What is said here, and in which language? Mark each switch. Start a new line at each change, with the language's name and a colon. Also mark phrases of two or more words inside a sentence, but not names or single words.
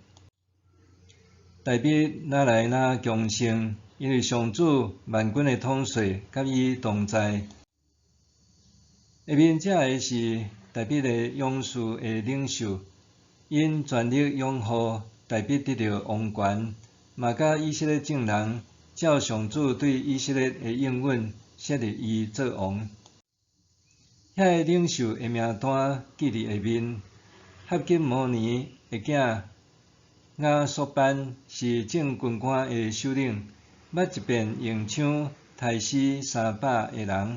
Min Nan Chinese: 大卫哪来哪强盛，因为上主万军的统帅甲伊同在。下面这个是大卫的勇士的领袖，因全力拥护大卫得到王权，嘛甲以色列众人照上主对以色列的应允，设立伊做王。遐个领袖的名单记伫下面。哈吉摩尼的囝亚索班是正军官的首领，捌一遍用枪杀死300个人。